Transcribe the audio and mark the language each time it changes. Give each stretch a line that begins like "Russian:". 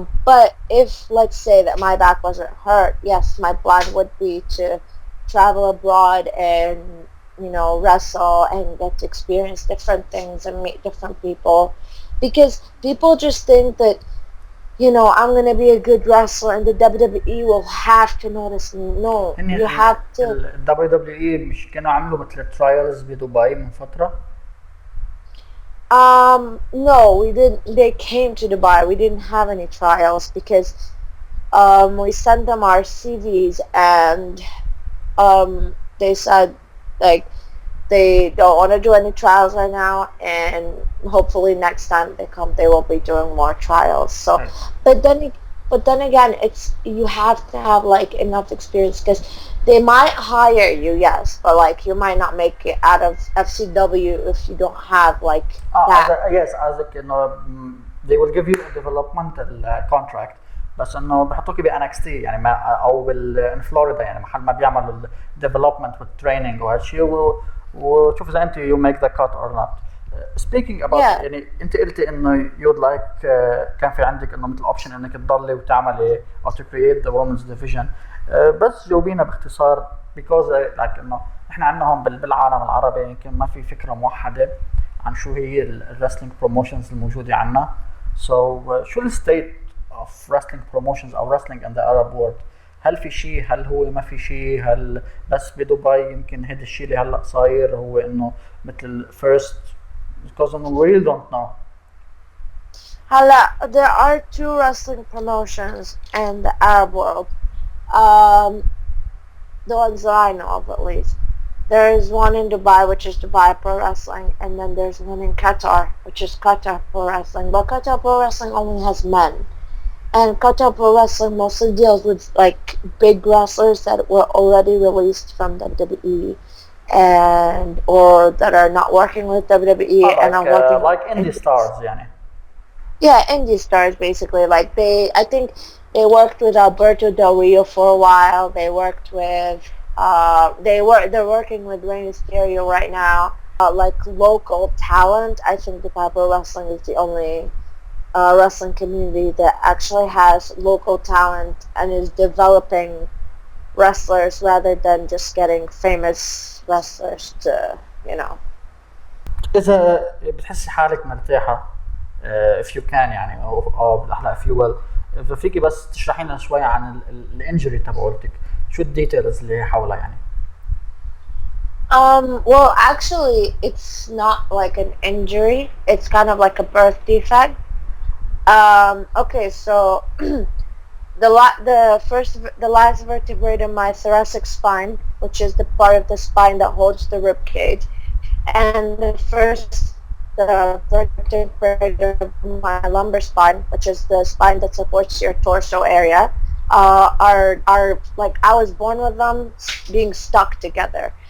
English: But if, let's say, that my back wasn't hurt, yes, my plan would be to travel abroad and wrestle and get to experience different things and meet different people, because people just think that I'm gonna be a good wrestler and the WWE will have to notice me. No, you have to.
Arabic: WWE مش كانوا عملوا مثل ترايلز بدبي من فترة؟
English: No, we didn't. They came to Dubai. We didn't have any trials because we sent them our CVs, and they said like they don't want to do any trials right now, and hopefully next time they come they will be doing more trials. So Right. but then again, it's, you have to have like enough experience, because they might hire you, yes, but like you might not make it out of FCW if you don't have like that. Yes, as they will give you a developmental contract،
Arabic: بس انه بحطوكي ب NXT يعني ما او ان فلوريدا، يعني محل ما بيعملوا الديفلوبمنت والتريننج وهالشيء، وشوف اذا انت
English: you make the cut or not. Speaking about Yeah.
Arabic: يعني انت قلتي انه you'd like كان في عندك انه مثل اوبشن انك تضلي وتعملي او
English: to create the women's division.
Arabic: بس جاوبينا باختصار
English: because like
Arabic: انه احنا عندنا هون بالعالم العربي يمكن ما في فكره موحده عن شو هي الرسلينج بروموشنز الموجوده عندنا. So شو الستيت
English: of wrestling promotions
Arabic: او
English: wrestling in the Arab world؟
Arabic: هل في شيء؟ هل هو ما في شيء؟ هل بس بدبي يمكن هذا الشيء اللي هلا صاير هو انه مثل
English: first because we really don't know. There are two wrestling promotions in the Arab world, the ones that I know of at least. There's one in Dubai, which is Dubai Pro Wrestling, and then there's one in Qatar, which is Qatar Pro Wrestling. But Qatar Pro Wrestling only has men. And Qatar Pro Wrestling mostly deals with like big wrestlers that were already released from WWE and or that are not working with WWE and are working like indie stars يعني. Yeah, indie stars basically. Like I think they worked with Alberto Del Rio for a while. They worked with they're working with Rey Mysterio right now. Like local talent, I think the Pro Wrestling is the only wrestling community that actually has local talent and is developing wrestlers rather than just getting famous wrestlers to, you know.
Arabic: إذا بتحسي حالك مرتاحة
English: if you can
Arabic: يعني أو بالأحلى
English: if you will
Arabic: إذا فيكي بس تشرحي لنا شوي عن الانجري تبعولتك شو الديتيلز اللي حولها يعني.
English: Well, actually, it's not like an injury. It's kind of like a birth defect. Okay, so the last vertebrae in my thoracic spine, which is the part of the spine that holds the rib cage, and the first vertebrae of my lumbar spine, which is the spine that supports your torso area, are like I was born with them being stuck together.